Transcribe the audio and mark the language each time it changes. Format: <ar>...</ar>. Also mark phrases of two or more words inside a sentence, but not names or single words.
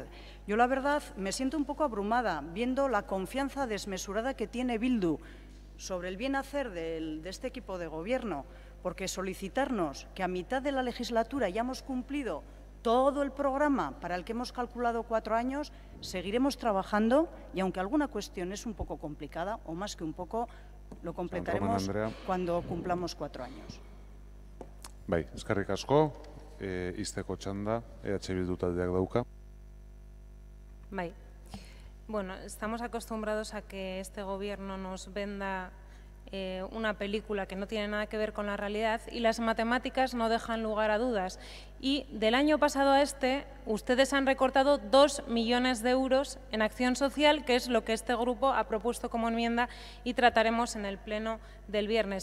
<es>Yo, la verdad, me siento un poco abrumada viendo la confianza desmesurada que tiene Bildu sobre el bien hacer de este equipo de gobierno, porque solicitarnos que a mitad de la legislatura hayamos cumplido todo el programa para el que hemos calculado 4 años, seguiremos trabajando y aunque alguna cuestión es un poco complicada, o más que un poco, lo completaremos cuando cumplamos 4 años.</es> <eu>Bai, eskerrik asko, izteko txanda, EH Bildu taldeak dauka. Bai.</eu> <es>Bueno, estamos acostumbrados a que este gobierno nos venda una película que no tiene nada que ver con la realidad y las matemáticas no dejan lugar a dudas. Y del año pasado a este, ustedes han recortado 2 millones de euros en acción social, que es lo que este grupo ha propuesto como enmienda y trataremos en el pleno del viernes.</es>